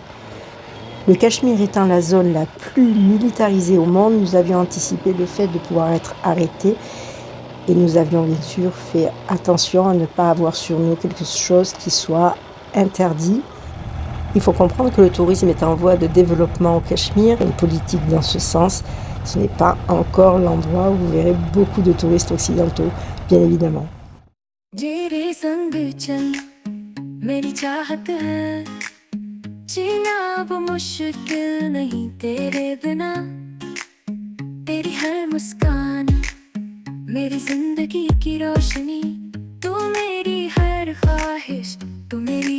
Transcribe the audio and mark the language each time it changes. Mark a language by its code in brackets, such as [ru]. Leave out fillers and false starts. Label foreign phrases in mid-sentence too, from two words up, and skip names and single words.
[fr] Le Cachemire étant la zone la plus militarisée au monde, nous avions anticipé le fait de pouvoir être arrêtés et nous avions bien sûr fait attention à ne pas avoir sur nous quelque chose qui soit interdit. Il faut comprendre que le tourisme est en voie de développement au Cachemire, une politique dans ce sens. Ce n'est pas encore l'endroit où vous verrez beaucoup de touristes occidentaux, bien évidemment. [hi] जीना अब मुश्किल नहीं तेरे बिना तेरी हर मुस्कान मेरी जिंदगी की रोशनी तू मेरी हर ख्वाहिश तू मेरी